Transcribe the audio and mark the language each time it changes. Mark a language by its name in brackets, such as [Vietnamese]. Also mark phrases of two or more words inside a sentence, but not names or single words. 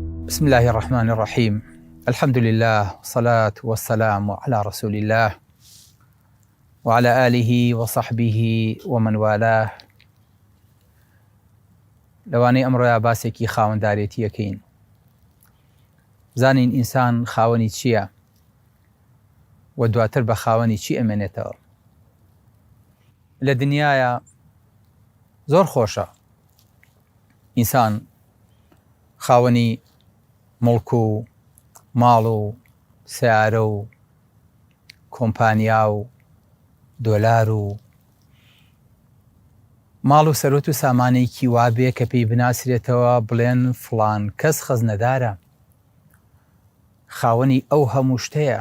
[Arabic] بسم الله الرحمن الرحيم. الحمد لله والصلاة والسلام على رسول الله وعلى آله وصحبه ومن والاه. [Central Kurdish] لەوانەی ئەمڕۆیە باسێکی خاوەندارێتیەکەین. زانین ئینسان خاوەنی چییە و دواتر بە خاوەنی چی ئەمێنێتەوە. لە دنیاە زۆر خۆشە ئینسان خاوەنی مڵک و ماڵ و سیارە و کۆمپانیا و دۆلار و ماڵ و سەرۆت و سامانێکی وابێ کە پێی بناسرێتەوە بڵێن فڵان کەس خەزنەدارە، خاوەنی ئەو هەموو شتەیە.